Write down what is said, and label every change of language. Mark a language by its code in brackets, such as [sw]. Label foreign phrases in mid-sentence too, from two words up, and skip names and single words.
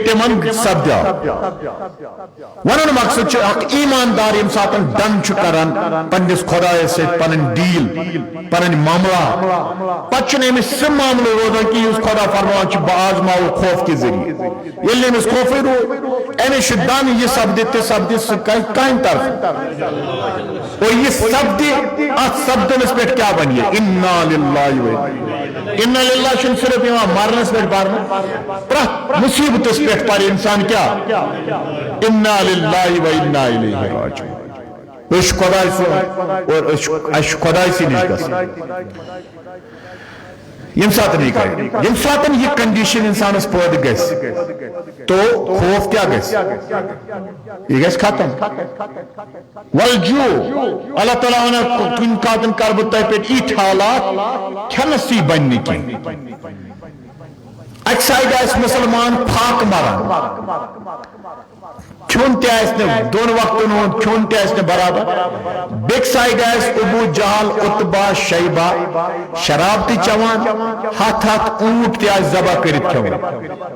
[ks] تِمن سپدیو ونُن مقصد چھُ اکھ ایٖماندار ییٚمہِ ساتہٕ ڈن چھُ کران پننِس خۄدایس سۭتۍ پنٕنۍ ڈیٖل پنٕنۍ معاملات پتہٕ چھُنہٕ أمِس سُہ معاملہٕ روزان کہِ یُس خۄدا فرماوان چھُ بہٕ آزماوٕ خوف کہِ ذٔریعہٕ ییٚلہِ نہٕ أمِس خوفٕے روٗد أمِس چھُ دن یہِ سپدِ تہِ سپدِ سُہ کرِ کامہِ طرفہٕ اور یہِ سپدِ اتھ سپدنس پٮ۪ٹھ کیٛاہ بنہِ یہِ [ar] اِنا لِلہ اِنّا لِلّہ [ks] چھُنہٕ صرف یِوان مرنس پٮ۪ٹھ پرنہٕ پرٛٮ۪تھ مُصیبتس پٮ۪ٹھ پرِ انسان کیٛاہ [ar] اِنّا لِلّہ و اِنّا اِلیہ راجعوٗن [ks] أسۍ چھِ خۄداے سُنٛد اور اَسہِ چھُ خۄداے سٕے نِش گژھُن ییٚمہِ ساتہٕ یہِ کرِ ییٚمہِ ساتہٕ یہِ کنڈیشن انسانس پٲدٕ گژھِ تو خوف کیٛاہ گژھِ یہِ گژھِ ختم وَلجوٗع اللہ تعالیٰ وَنان کُنہِ ساتہٕ کرٕ بہٕ تۄہہِ پٮ۪ٹھ یِتھۍ حالات کھٮ۪نسٕے بنہِ نہٕ کینٛہہ اکہِ سایڈٕ آسہِ مُسلمان پھاکہٕ مران کھیوٚن تہِ آسہِ نہٕ دۄن وقتن ہُنٛد کھیوٚن تہِ آسہِ نہٕ برابر بیٚکہِ سایڈٕ آسہِ ابوٗ جہل عُتبہ شیبہ شراب تہِ چٮ۪وان ہتھ اوٗنٹ تہِ آسہِ ذبح کٔرِتھ کھٮ۪وان